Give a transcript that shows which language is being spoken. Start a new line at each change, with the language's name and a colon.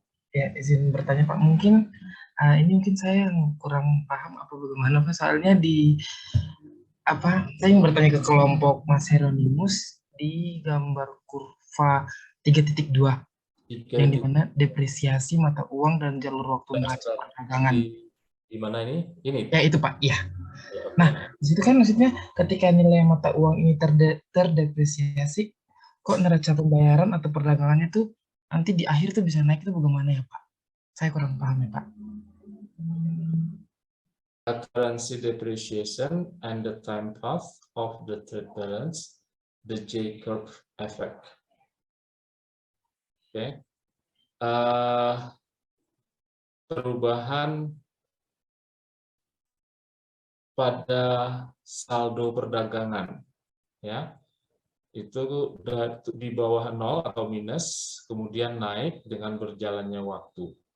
Indonesian: Ya, izin bertanya Pak, mungkin ini mungkin saya yang kurang paham apa bagaimana Pak, soalnya saya ingin bertanya ke kelompok Mas Hieronymus di gambar kurva 3.2 yang dimana depresiasi mata uang dan jalur waktu neraca perdagangan. Di mana ini? Ini. Ya itu Pak, iya. Nah, di situ kan maksudnya ketika nilai mata uang ini terdepresiasi, kok neraca pembayaran atau perdagangannya tuh nanti di akhir tuh bisa naik, itu bagaimana ya Pak? Saya kurang paham ya Pak.
English: Currency depreciation and the time path of the trade balance, the J-curve effect.
Indonesian: Oke. Perubahan pada saldo perdagangan, ya, itu di bawah 0 atau minus, kemudian naik dengan berjalannya waktu.